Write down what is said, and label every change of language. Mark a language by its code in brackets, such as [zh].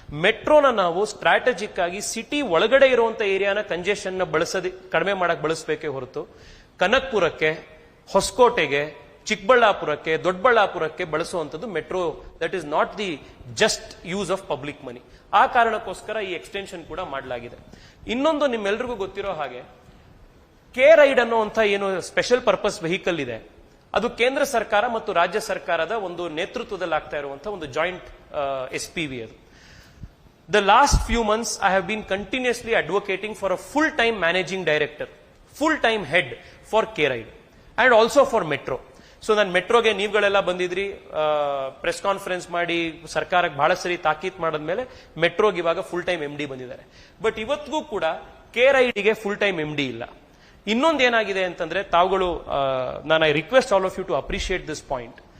[kn] ಮೆಟ್ರೋನ ನಾವು ಸ್ಟ್ರಾಟಜಿಕ್ ಆಗಿ ಸಿಟಿ ಒಳಗಡೆ ಇರುವಂತಹ ಏರಿಯಾನ ಕಂಜೆಷನ್ ನ ಕಡಿಮೆ ಮಾಡಕ್ ಬಳಸಬೇಕೇ ಹೊರತು ಕನಕ್ಪುರಕ್ಕೆ, ಹೊಸಕೋಟೆಗೆ, ಚಿಕ್ಕಬಳ್ಳಾಪುರಕ್ಕೆ, ದೊಡ್ಡಬಳ್ಳಾಪುರಕ್ಕೆ ಬಳಸುವಂತದ್ದು metro [en] That is not the just use of public money. [kn] ಆ ಕಾರಣಕ್ಕೋಸ್ಕರ ಈ ಎಕ್ಸ್ಟೆನ್ಷನ್ ಕೂಡ ಮಾಡಲಾಗಿದೆ. ಇನ್ನೊಂದು ನಿಮ್ಮೆಲ್ರಿಗೂ ಗೊತ್ತಿರೋ ಹಾಗೆ ರೈಡ್ ಅನ್ನುವಂಥ ಏನು ಸ್ಪೆಷಲ್ ಪರ್ಪಸ್ ವೆಹಿಕಲ್ ಇದೆ, ಅದು ಕೇಂದ್ರ ಸರ್ಕಾರ ಮತ್ತು ರಾಜ್ಯ ಸರ್ಕಾರದ ಒಂದು ನೇತೃತ್ವದಲ್ಲಿ ಆಗ್ತಾ ಇರುವಂತಹ ಒಂದು ಜಾಯಿಂಟ್ SPV ಅದು. [en] The last few months I have been continuously advocating for a full-time managing director, full-time head for ride and also for metro. [kn] So ನಾನು ಮೆಟ್ರೋಗೆ ನೀವುಗಳೆಲ್ಲ ಬಂದಿದ್ರಿ, ಪ್ರೆಸ್ ಕಾನ್ಫರೆನ್ಸ್ ಮಾಡಿ ಸರ್ಕಾರಕ್ಕೆ ಬಹಳ ಸರಿ ತಾಕೀತ್ ಮಾಡಿದ್ಮೇಲೆ ಮೆಟ್ರೋಗೆ ಇವಾಗ ಫುಲ್ ಟೈಮ್ MD ಬಂದಿದ್ದಾರೆ. ಬಟ್ ಇವತ್ತಿಗೂ ಕೂಡ ರೈಡ್ಗೆ ಫುಲ್ ಟೈಮ್ MD ಇಲ್ಲ. ಇನ್ನೊಂದು ಏನಾಗಿದೆ ಅಂತಂದ್ರೆ ತಾವುಗಳು ನಾನು [en] I request all of you to appreciate this point.